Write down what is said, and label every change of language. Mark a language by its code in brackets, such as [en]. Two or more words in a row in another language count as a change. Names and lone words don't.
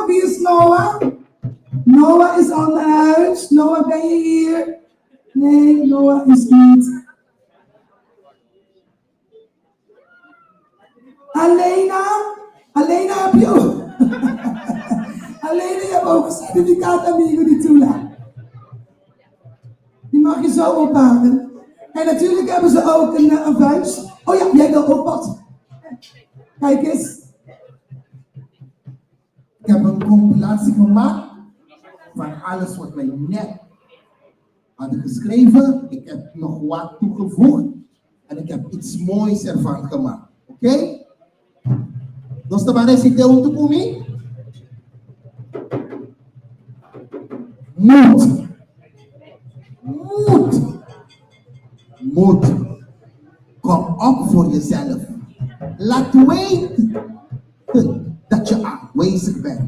[nl] Wie is Noah? Noah is al naar huis. Noah, ben je hier? Nee, Noah is niet. Alena heb je ook. Alena, je hebt ook een certificaat [pap] amigo di Tula. [nl] Die mag je zo ophalen. En natuurlijk hebben ze ook een vuist. Oh ja, jij wil ook wat. Kijk eens. Ik heb een compilatie gemaakt van alles wat wij net hadden geschreven. Ik heb nog wat toegevoegd en ik heb iets moois ervan gemaakt. Oké? Nós trabalhamos esse teu untuk kami. Moed. Kom op voor jezelf. Laat weten dat je aanwezig bent.